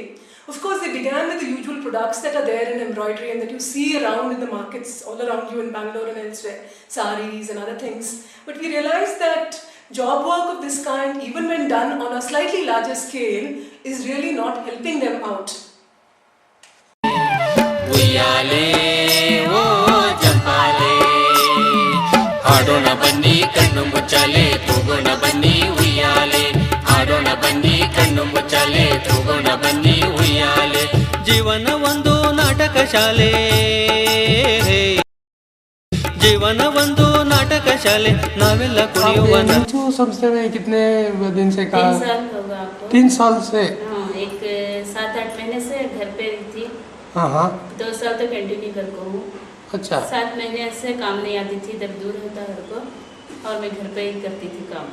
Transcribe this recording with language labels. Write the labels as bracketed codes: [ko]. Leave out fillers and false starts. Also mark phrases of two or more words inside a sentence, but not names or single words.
[en] Of course, they began with the usual products that are there in embroidery and that you see around in the markets all around you in Bangalore and elsewhere, saris and other things. But we realized that job work of this kind, even when done on a slightly larger scale, is really not helping them out. [kn] ಉಯ್ಯಾಲೆ ಓ ಜಂಪಾಲೆ, ಹಾಡೋಣ ಬನ್ನಿ ಕಣ್ಣು ಮುಚ್ಚಾಲೆ, ತೂಗೋಣ ಬನ್ನಿ ಉಯ್ಯಾಲೆ, ಹಾಡೋಣ ಬನ್ನಿ ಕಣ್ಣು ಮುಚ್ಚಾಲೆ, ತೂಗೋಣ ಬನ್ನಿ ಉಯ್ಯಾಲೆ. ಜೀವನ ಒಂದು ನಾಟಕ ಶಾಲೆ, ಜೀವನ ಒಂದು ನಾಟಕ ಶಾಲೆ, ನಾವೆಲ್ಲ ಕುಣಿಯುವ. [hi] मिंचू संस्था में कितने दिन से काम? 3 साल होगा आपको. 3 साल से? हाँ, एक 7-8 महीने से घर पे रही थी. हाँ 2 साल तक कंटिन्यू कर को हूँ. अच्छा. 7 महीने से काम नहीं आती थी, इधर दूर होता घर को, और मैं घर पे ही करती थी काम.